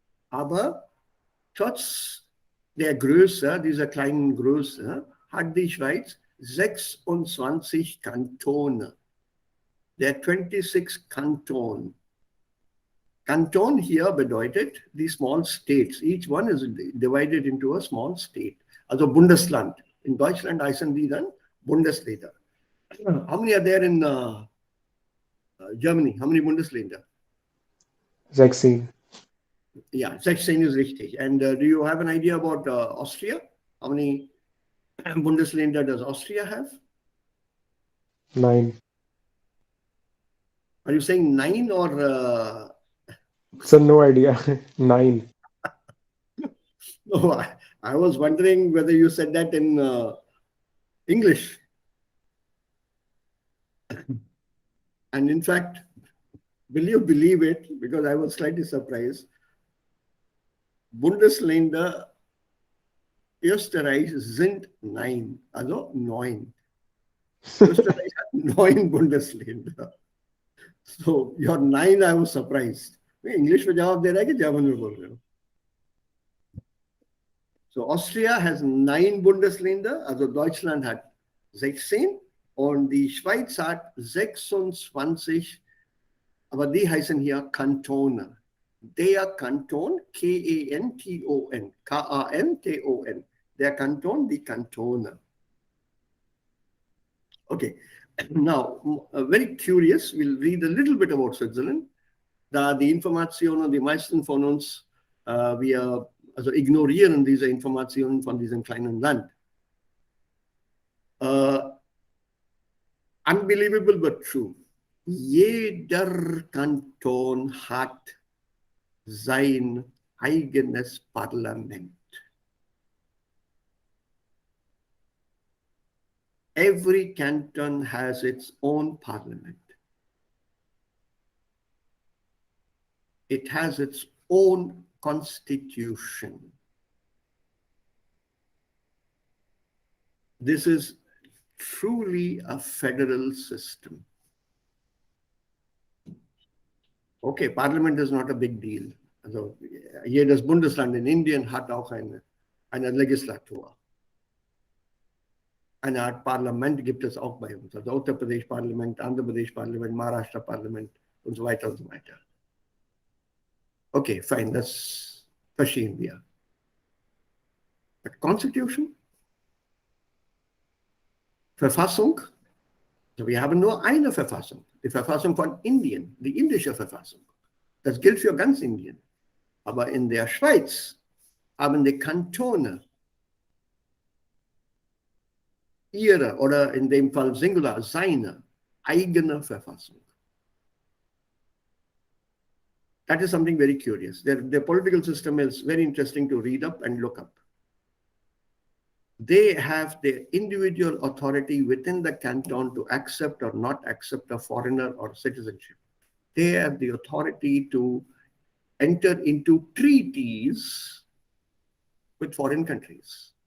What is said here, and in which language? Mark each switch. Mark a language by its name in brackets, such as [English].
[German] Aber trotz der Größe, dieser kleinen Größe, hat die Schweiz 26 Kantone. Der 26 Kanton. Kanton hier bedeutet die [English] small states. Each one is divided into a small state. [German] Also Bundesland. In Deutschland heißen die dann Bundesländer. [English] How many are there in Germany? How many Bundesländer? 16. Yeah, 16 is richtig. And do you have an idea about Austria? How many Bundesländer does Austria have? 9. Are you saying 9 or? So no idea. 9. No, I was wondering whether you said that in English. And in fact, will you believe it? Because I was slightly surprised. [German] Bundesländer Österreich sind 9, also 9. Österreich hat 9 Bundesländer. [English] So your 9, I was surprised. [Hindi] English में जवाब दे रहा है कि German में बोल रहे हो? [English] So Austria has 9 Bundesländer, [German] also Deutschland hat 16 und die Schweiz hat 26, aber die heißen hier Kantone. Der Kanton, K-E-N-T-O-N, K-A-N-T-O-N, der Kanton, die Kantone. [English] Okay, now, very curious, we'll read a little bit about Switzerland. [German] Da die Informationen, die meisten von uns, wir also ignorieren diese Informationen von diesem kleinen Land. [English] Unbelievable but true. [German] Jeder Kanton hat sein eigenes Parlament. [English] Every canton has its own parliament. It has its own constitution. This is truly a federal system. Okay, Parliament is not a big deal. [German] Also jedes Bundesland in Indien hat auch eine Legislatur. Eine Art Parlament gibt es auch bei uns. Also Uttar Pradesh Parlament, Andhra Pradesh Parlament, Maharashtra Parlament und so weiter und so weiter. [English] Okay, fine, [German] das verstehen wir. [English] But Constitution? [German] Verfassung? Also wir haben nur eine Verfassung, die Verfassung von Indien, die indische Verfassung. Das gilt für ganz Indien. Aber in der Schweiz haben die Kantone ihre, oder in dem Fall Singular, seine eigene Verfassung. [English] That is something very curious. Their political system is very interesting to read up and look up. They have the individual authority within the canton to accept or not accept a foreigner or citizenship. They have the authority to enter into treaties with foreign countries.